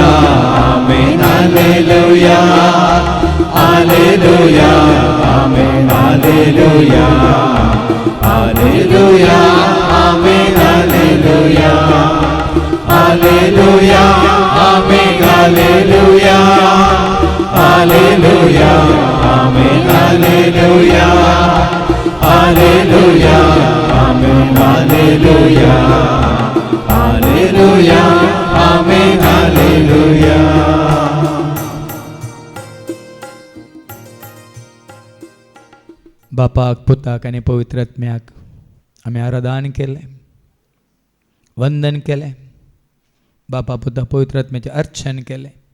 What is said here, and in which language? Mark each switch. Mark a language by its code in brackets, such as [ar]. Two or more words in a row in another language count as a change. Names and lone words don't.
[la] amen, alleluia, alleluia, amen, alleluia, alleluia, amen, alleluia, alleluia, amen, alleluia, alleluia, amen, alleluia, alleluia. Amen, Alleluia, Alleluia, Amen, Alleluia. [kok] बापाक पुताक आणि पवित्र आत्म्याक आम्ही आराधन केले, वंदन केले, बापा पुता पवित्र आत्म्याचे अर्चन केले.